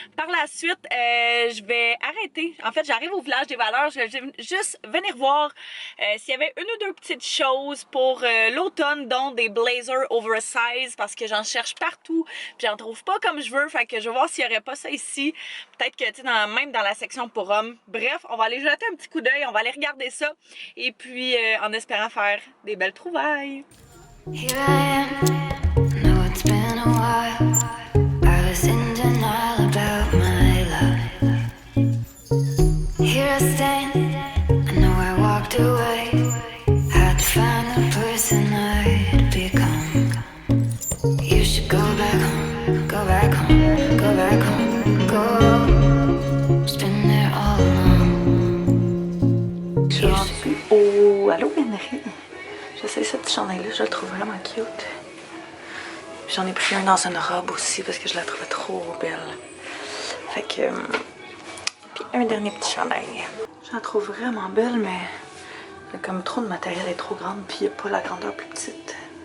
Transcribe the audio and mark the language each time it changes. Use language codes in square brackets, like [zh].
[fr] Par la suite, je vais arrêter. En fait, j'arrive au village des valeurs, je vais juste venir voir s'il y avait une ou deux petites choses pour l'automne, dont des blazers oversize, parce que j'en cherche partout, puis j'en trouve pas comme je veux, fait que je vais voir s'il y aurait pas ça ici. Peut-être que, tu sais, même dans la section pour hommes. Bref, on va aller jeter un petit coup d'œil, on va aller regarder ça, et puis en espérant faire des belles trouvailles. [en] Here I am, know it's been a while. I was in denial about my love. Here I stand, I know I walked away. Had to find the person I'd become. You should go back home, go back home, go back home, go. Just been there all along. [fr] Je suis au Allô Benry. J'essaie ce petit chandail-là, je le trouve vraiment cute. J'en ai pris un dans une robe aussi parce que je la trouvais trop belle. Fait que... Puis un dernier petit chandail. Je la trouve vraiment belle, mais il y a comme trop de matériel, elle est trop grande, puis il n'y a pas la grandeur plus petite.